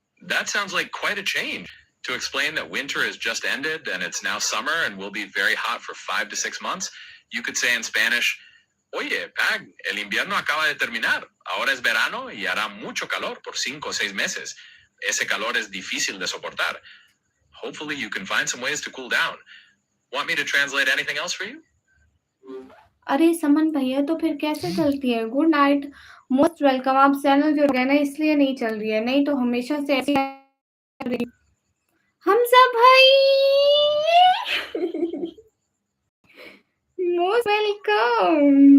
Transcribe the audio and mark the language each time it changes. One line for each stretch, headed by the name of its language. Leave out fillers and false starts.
English: that sounds like quite a change. To explain that winter has just ended and it's now summer and will be very hot for 5 to 6 months, you could say in Spanish,
Spanish: Oye, Pag, el invierno acaba de terminar. Ahora es verano y hará mucho calor por 5 o 6 meses. Ese calor es difícil de soportar.
English: Hopefully, you can find some ways to cool down. Want me to translate anything else for you?
Hindi: अरे समन भैया तो फिर कैसे चलती है?
English: Good night, most welcome.
Hindi: आप channel जुड़ गए ना इसलिए नहीं चल रही है, नहीं तो हमेशा से ऐसी चल रही। हमज़ा भाई
English: Most welcome.